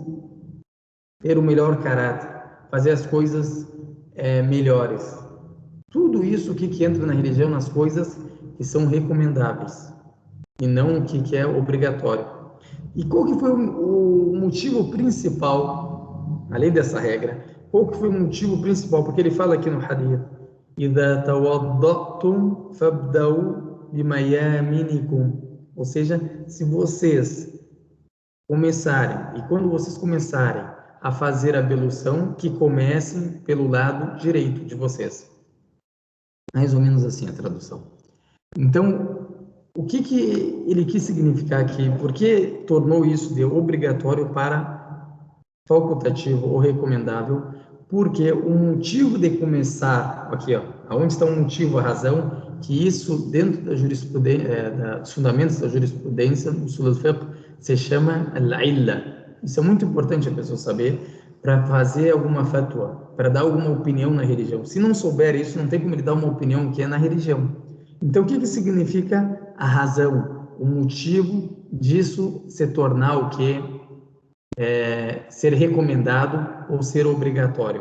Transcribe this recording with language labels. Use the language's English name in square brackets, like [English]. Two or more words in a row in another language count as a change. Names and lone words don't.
[Portuguese] Ter o melhor caráter, fazer as coisas melhores. Tudo isso que entra na religião, nas coisas que são recomendáveis e não o que é obrigatório. E qual que foi o motivo principal, além dessa regra, qual que foi o motivo principal? Porque ele fala aqui no hadith, [Arabic] إِذَا تَوَضَّأْتُمْ فَابْدَأُوا بِمَيَامِنِكُمْ. [Portuguese] Ou seja, se vocês começarem, e quando vocês começarem a fazer a ablução, que comecem pelo lado direito de vocês. Mais ou menos assim a tradução. Então, o que ele quis significar aqui? Por que tornou isso de obrigatório para facultativo ou recomendável? Porque o motivo de começar, aqui, ó, aonde está o motivo, a razão, que isso dentro da jurisprudência, dos fundamentos da jurisprudência, do [Arabic] أصول الفقه, [Portuguese] se chama al-illa. Isso é muito importante a pessoa saber, para fazer alguma fatwa, para dar alguma opinião na religião. Se não souber isso, não tem como ele dar uma opinião que é na religião. Então, o que significa a razão, o motivo disso se tornar o que ser recomendado ou ser obrigatório?